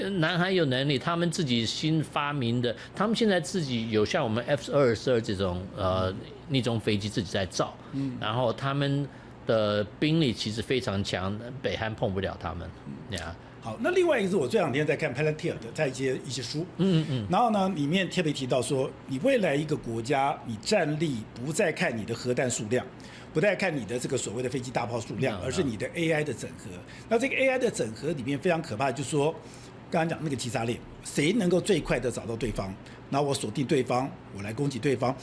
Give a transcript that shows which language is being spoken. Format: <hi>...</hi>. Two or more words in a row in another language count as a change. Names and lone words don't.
<zh>南韓有能力，他們自己新發明的，他們現在自己有像我們 F-22這種逆中飛機自己在造，然後他們的兵力其實非常強，北韓碰不了他們。好，那另外一個是我這2天在看 Palantir 的在一些書，然後呢裡面特別提到說，你未來一個國家，你戰力不再看你的核彈數量， 不太看你的這個所謂的飛機大炮數量，而是你的 AI 的整合。那這個 AI 的整合裡面非常可怕，就是說，剛剛講那個擊殺鏈，誰能夠最快的找到對方，然後我鎖定對方，我來攻擊對方。</zh>